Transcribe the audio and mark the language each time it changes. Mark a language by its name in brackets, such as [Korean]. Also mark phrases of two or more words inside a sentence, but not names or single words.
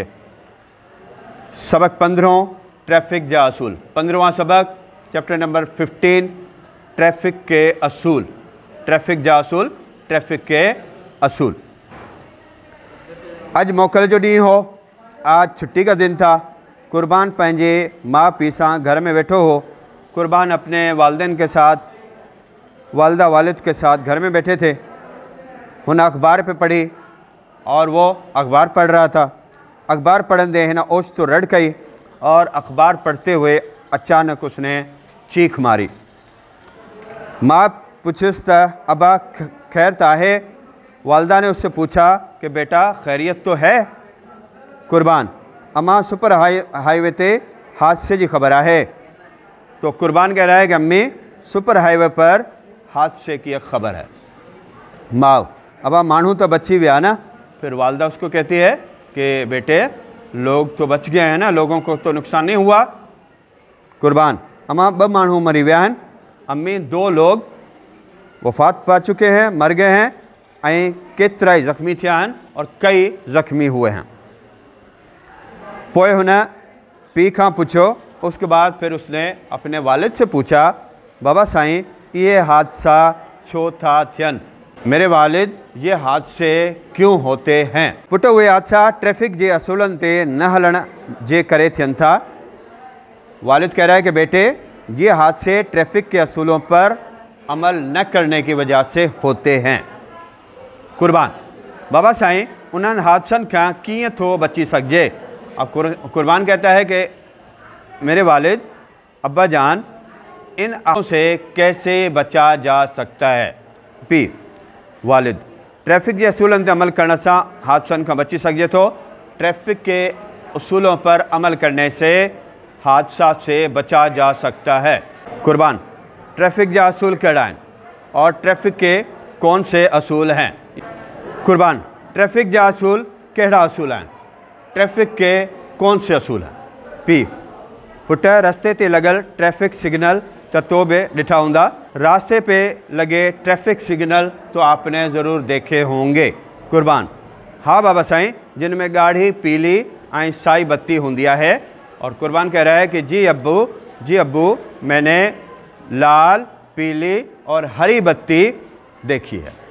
[Sindhi] सबक 15 ट्रैफिक जा असूल, [Urdu] 15واں سبق [English] chapter number [Urdu] 15 ٹریفک کے اصول. [Sindhi] ट्रैफिक जा असूल, [Urdu] ٹریفک کے اصول. [Sindhi] अज मोकल जो ॾींहुं हो, [Urdu] آج چھٹی کا دن تھا. [Sindhi] कुर्बान पंहिंजे माँ पीउ सां घर में वेठो हो। [Urdu] قربان اپنے والدین کے ساتھ، والدہ والد کے ساتھ گھر میں بیٹھے تھے. [Sindhi] हुन अखबार पे पढ़ी [Urdu] اور وہ اخبار پڑھ رہا تھا. [Sindhi] अखबार पढ़ंदे हिन ओच तो रड़ कई [Urdu] اور اخبار پڑھتے ہوئے اچانک اس نے چیخ ماری. [Sindhi] माँ पूछिस त अबा खैर त आहे? [Urdu] والدہ نے اس سے پوچھا کہ بیٹا خیریت تو ہے? [Sindhi] कुर्बान अम्मा सुपर हाईवे ते हादसे [Urdu] کی خبر ہے. تو قربان کہہ رہا ہے کہ امی سپر ہائی وے پر حادثے کی ایک خبر ہے. [Sindhi] माँ अबा मानू तो बची विया ना? [Urdu] پھر والدہ اس کو کہتی ہے کہ بیٹے لوگ تو بچ گئے ہیں نا، لوگوں کو تو نقصان نہیں ہوا. [Sindhi] कुर्बान अम्मा 2 मानू मरी विया हैं। [Urdu] امی 2 لوگ وفات پا چکے ہیں، مر گئے ہیں, [Sindhi] ऐं केतरा ज़ख्मी थिया हैं [Urdu] اور کئی زخمی ہوئے ہیں. [Sindhi] पोइ हुन पीउ खां पुछो। [Urdu] اس کے بعد پھر اس نے اپنے والد سے پوچھا، بابا سائیں یہ [Sindhi] हादसा छो था थियन? [Urdu] میرے والد یہ حادثے کیوں ہوتے ہیں? [Sindhi] पुट उहे हादसा ट्रैफिक जे असूलन ते न हलण जे करे थियन था। [Urdu] والد کہہ رہا ہے کہ بیٹے یہ حادثے ٹریفک کے اصولوں پر عمل نہ کرنے کی وجہ سے ہوتے ہیں. [Sindhi] कुर्बान बाबा साईं उन्हनि हादसनि खां कीअं थो बची सघिजे? [Urdu] اب قربان کہتا ہے کہ میرے والد ابا جان ان آفتوں سے کیسے بچا جا سکتا ہے? [Sindhi] पी वालिद ट्रैफिक के असूलन ते अमल करण सां हादसनि खां बची सघिजे थो। [Urdu] ٹریفک کے اصولوں پر عمل کرنے سے حادثہ سے بچا جا سکتا ہے. [Sindhi] कुर्बान ट्रैफिक जा असूल कहिड़ा आहिनि [Urdu] اور ٹریفک کے کون سے اصول ہیں? [Sindhi] कुर्बान ट्रैफिक जा असूल कहिड़ा असूल आहिनि? [Urdu] ٹریفک کے کون سے اصول ہیں? [Sindhi] पी पुट रस्ते ते लगल [English] traffic signal [Sindhi] तो भी ॾिठा हूंदा। [Urdu] راستے پہ لگے [English] traffic signal [Urdu] تو آپ نے ضرور دیکھے ہوں گے. [Sindhi] कुर्बान हाँ बाबा साईं, जिनमें गाढ़ी पीली ऐं साई बत्ती होंदी है। [Urdu] اور قربان کہہ رہا ہے کہ جی ابو میں نے لال پیلی اور ہری بتی دیکھی ہے.